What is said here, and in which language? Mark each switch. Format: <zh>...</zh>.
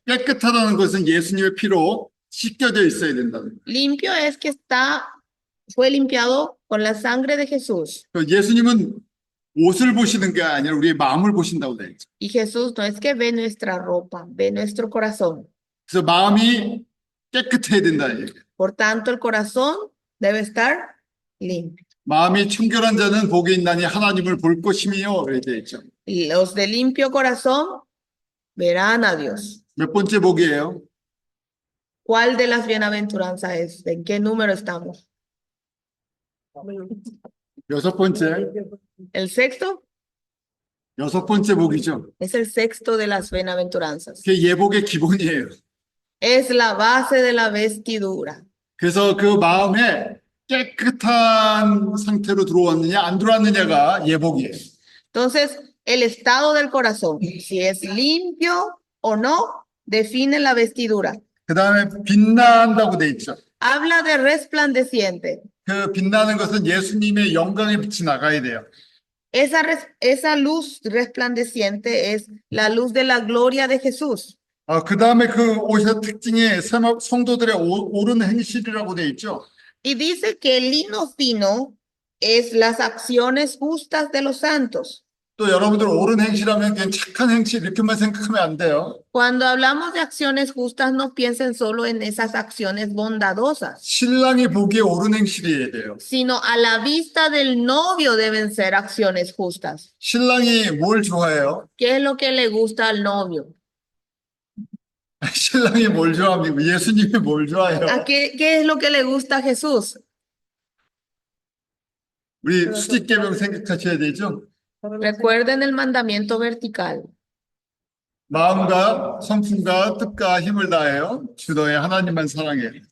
<ko>깨끗하다는 것은 예수님의 피로 씻겨져 있어야 된다는 거예요.</ko> <es>Limpio es que fue limpiado con la sangre de Jesús.</es> <ko>예수님은 옷을 보시는 게 아니라 우리의 마음을 보신다고 돼 있죠.</ko> <es>Y Jesús no es que ve nuestra ropa, ve nuestro corazón.</es> <ko>그래서 마음이 깨끗해야 된다는 얘기예요.</ko> <es>Por tanto, el corazón debe estar limpio.</es> <ko>마음이 청결한 자는 복이 있나니 하나님을 볼 것이며 그렇게 돼 있죠.</ko> <es>Y los de limpio corazón verán a Dios.</es> <ko>몇 번째 복이에요?</ko> <es>¿Cuál de las bienaventuranzas es? ¿En qué número estamos?</es> <ko>여섯 번째.</ko> <es>¿El sexto?</es> <ko>여섯 번째 복이죠.</ko> <es>Es el sexto de las bienaventuranzas.</es> <ko>그게 예복의 기본이에요.</ko> <es>Es la base de la vestidura.</es> <ko>그래서 그 마음에 깨끗한 상태로 들어왔느냐 안 들어왔느냐가 예복이에요.</ko> <es>Entonces, el estado del corazón, si es limpio o no, define la vestidura.</es> <ko>그 다음에 빛난다고 돼 있죠.</ko> <es>Habla de resplandeciente.</es> <ko>그 빛나는 것은 예수님의 영광의 빛이 나가야 돼요.</ko> <es>Esa luz resplandeciente es la luz de la gloria de Jesús.</es> <ko>그 다음에 그 옷의 특징이 성도들의 옳은 행실이라고 돼 있죠.</ko> <es>Y dice que el lino fino es las acciones justas de los santos.</es> <ko>또 여러분들 옳은 행실하면 그냥 착한 행실 이렇게만 생각하면 안 돼요.</ko> <es>Cuando hablamos de acciones justas, no piensen solo en esas acciones bondadosas,</es> <ko>신랑이 보기에 옳은 행실이어야 돼요.</ko> <es>sino a la vista del novio deben ser acciones justas.</es> <ko>신랑이 뭘 좋아해요?</ko> <es>¿Qué es lo que le gusta al novio?</es> <ko>신랑이 뭘 좋아합니까? 예수님이 뭘 좋아해요?</ko> <es>¿Qué es lo que le gusta a Jesús?</es> <ko>우리 수직계명 생각하셔야 되죠.</ko> <es>Recuerden el mandamiento vertical.</es> <ko>마음과 성품과 뜻과 힘을 다하여 주 너의 하나님만 사랑해.</ko>